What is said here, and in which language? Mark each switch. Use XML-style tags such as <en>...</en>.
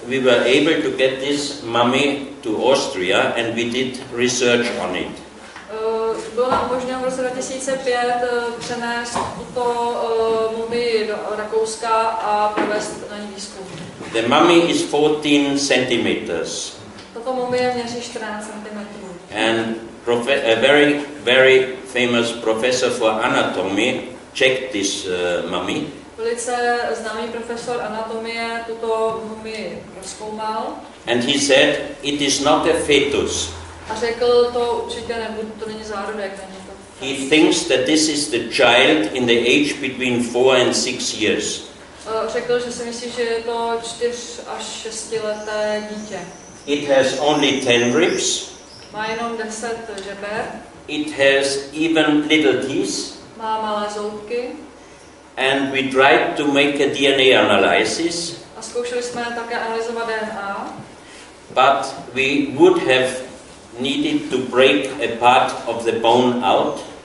<en>we were able to get this mummy to Austria and we did research on it.</en> <cs>Bylo nám umožněno v roce 2005 přenést tuto mumii do Rakouska a provést na ní výzkum.</cs> <en>The mummy is 14 centimeters.</en> <cs>Tato mumie měří 14 cm.</cs> <en>And a very, very famous professor for anatomy checked this mummy.</en> <cs>Velice známý profesor anatomie tuto mumii rozkoumal.</cs> <en>And he said, it is not a fetus.</en> <cs>A řekl, to určitě nebude, to není zárodek, není to.</cs> <en>He thinks that this is the child in the age between 4 and 6 years.</en> <cs>Řekl, že si myslí, že je to 4 až 6 leté dítě.</cs> <en>It has only 10 ribs.</en> <cs>Má jenom 10 žeber.</cs> <en>It has even little teeth.</en> <cs>Má malé zoubky.</cs> <en>And we tried to make a DNA analysis.</en> <cs>A zkoušeli jsme také analyzovat DNA.</cs> <en>But we would have needed to break a part of the bone out.</en>